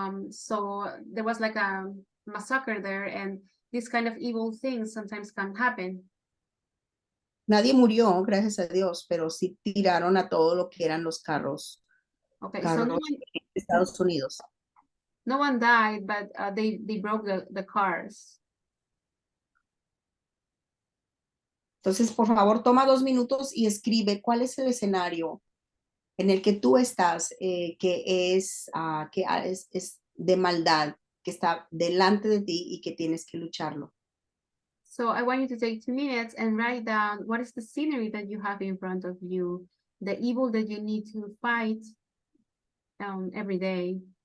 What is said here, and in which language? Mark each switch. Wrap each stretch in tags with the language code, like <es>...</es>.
<en>So there was like a massacre there, and this kind of evil things sometimes can happen.</en> <es>Nadie murió, gracias a Dios, pero sí tiraron a todo lo que eran los carros. Okay, carros so de Estados Unidos.</es> <en>No one died, but they broke the cars.</en> <es>Entonces, por favor, toma 2 minutos y escribe cuál es el escenario en el que tú estás, que es de maldad, que está delante de ti y que tienes que lucharlo.</es> <en>So I want you to take 2 minutes and write down what is the scenery that you have in front of you, the evil that you need to fight every day.</en>